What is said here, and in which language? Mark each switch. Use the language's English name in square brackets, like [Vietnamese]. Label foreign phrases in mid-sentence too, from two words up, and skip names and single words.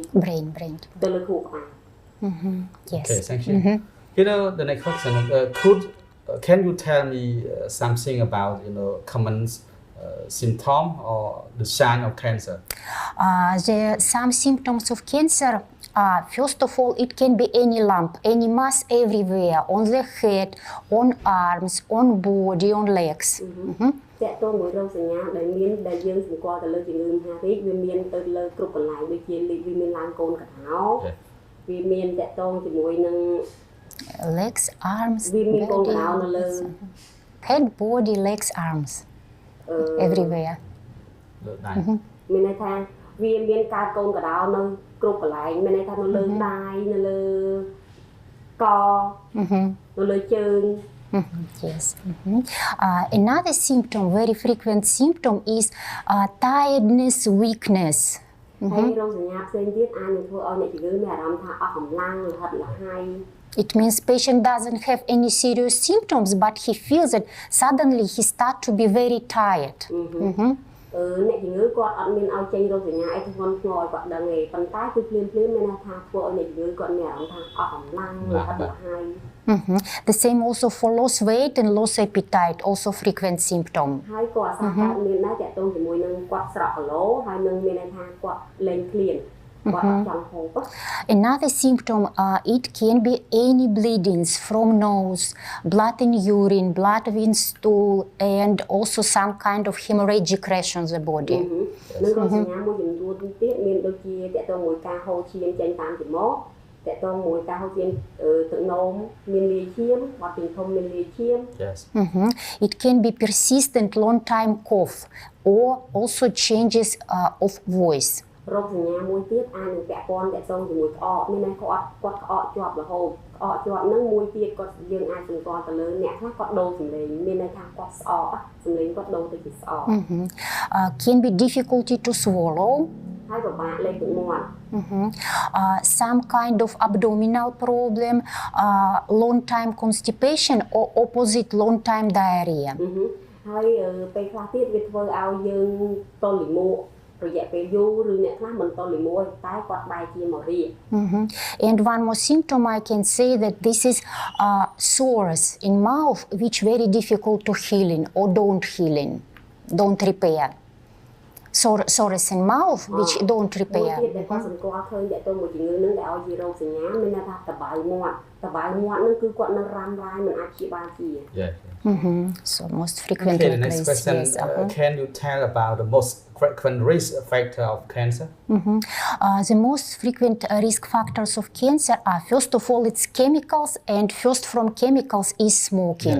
[English] Brain. [Khmer] ទៅលើខួរក្បាល [English] Yes. Okay, thank you. The next question, can you tell me something about common symptom or the sign of cancer? Some symptoms of cancer. First of all, it can be any lump, any mass everywhere, on the head, on arms, on body, on legs. [Khmer] តកតងមួយរោគសញ្ញាដែលយើងសម្គាល់ទៅលើជំងឺមហារីកវាមានទៅលើគ្រប់កន្លែងដូចជាវាមានឡើងកូនកណ្ដៅវាមានតកតងជាមួយនឹង [English] legs, arms, head, body, legs, arms, everywhere. [Khmer] មានន័យថាវាមានការកូនកណ្ដៅនៅគ្រប់កន្លែងមានន័យថានៅលើដៃនៅលើកនៅលើជើង [English] Yes. Another symptom, very frequent symptom is tiredness, weakness. [Khmer] ហើយរោគសញ្ញាផ្សេងទៀតអាចនឹងធ្វើឲ្យអ្នកជំងឺមានអារម្មណ៍ថាអស់កម្លាំងលហិតលហើយ [English] It means patient doesn't have any serious symptoms, but he feels that suddenly he starts to be very tired. [Khmer] អ្នកជំងឺគាត់អត់មានឲ្យចេញរោគសញ្ញាអីធ្ងន់ធ្ងរឲ្យគាត់ដឹងទេប៉ុន្តែគឺភ្លាមមានន័យថាធ្វើឲ្យអ្នកជំងឺគាត់មានអារម្មណ៍ថាអស់កម្លាំងលហិតលហើយ [English] The same also for loss weight and loss appetite, also frequent symptom. [Khmer] ហើយក៏អាសាកើតមានដែរតកតងជាមួយនឹងគាត់ស្រក់គីឡូហើយនឹងមានន័យថាគាត់លែងឃ្លានគាត់អត់ចង់ហូប [English] Another symptom, it can be any bleedings from nose, blood in urine, blood in stool, and also some kind of hemorrhagic rash on the body. [Khmer] នឹងរោគសញ្ញាមួយចំនួនទៀតមានដូចជាតកតងមួយការហូរឈាមចេញតាមច្រមុះតកតងមួយការហូរឈាមទឹកនោមមានលាយឈាមបាត់ពីធំមានលាយឈាម [English] Yes. It can be persistent long time cough or also changes of voice. [Khmer] រោគសញ្ញាមួយទៀតអាចនឹងពាក់ព័ន្ធតកតងជាមួយក្អកមានន័យគាត់ក្អកជាប់រហូតក្អកជាប់ហ្នឹងមួយទៀតគាត់យើងអាចសម្គាល់ទៅលើអ្នកខ្លះគាត់ដូរសំឡេងមានន័យថាគាត់ស្អកសំឡេងគាត់ដូរទៅជាស្អក [English] Can be difficulty to swallow. [Khmer] ហើយពិបាកលេបទឹកមាត់ [English] Some kind of abdominal problem, long time constipation or opposite long time diarrhea. [Khmer] ហើយពេលខ្លះទៀតវាធ្វើឲ្យយើងតលិមួករយៈពេលយូរឬអ្នកខ្លះមិនតលិមួតែគាត់បែរជាមករា [English] And one more symptom I can say that this is sores in mouth which very difficult to healing or don't repair. Sores in mouth which don't repair. [Khmer] មួយទៀតដែលគាត់សម្គាល់ឃើញតកតងមួយជំងឺនឹងដែលឲ្យជារោគសញ្ញាមានន័យថាតបៅមាត់នឹងគឺគាត់នឹងរ៉ាំរ៉ាយមិនអាចព្យាបាលជា [English] Yeah. So most frequently. Okay, the next question. Can you tell about the most frequent risk factor of cancer? The most frequent risk factors of cancer are, first of all, it's chemicals, and first from chemicals is smoking.